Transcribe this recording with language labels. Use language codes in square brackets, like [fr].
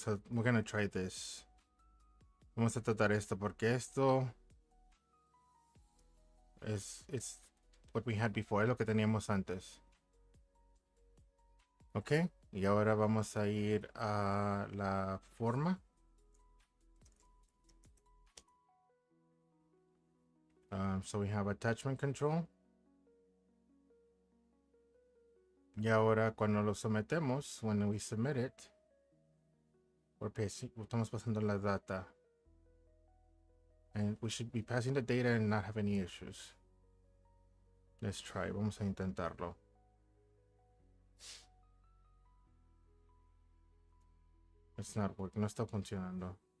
[en] We're gonna try this. [es] Vamos a tratar esto porque esto [en] it's what we had before, [es] es lo que teníamos antes. Ok, y ahora vamos a ir a la forma. [en] So we have attachment control. [es] Y ahora cuando lo sometemos, [en] when we submit it, [es] estamos pasando la data. [en] And we should be passing the data and not have any issues. Let's try. [es] Vamos a intentarlo. [en] It's not working. [es] No está funcionando.